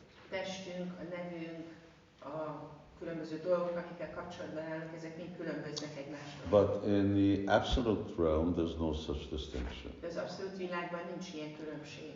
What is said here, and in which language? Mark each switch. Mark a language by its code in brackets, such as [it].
[hu] Testünk, a nevünk, a különböző dolgok, amikkel kapcsolatban állunk, ezek mind különböznek egymástól. [en] But in the absolute realm, there's no such distinction. [hu] De az abszolút világban nincs ilyen különbség.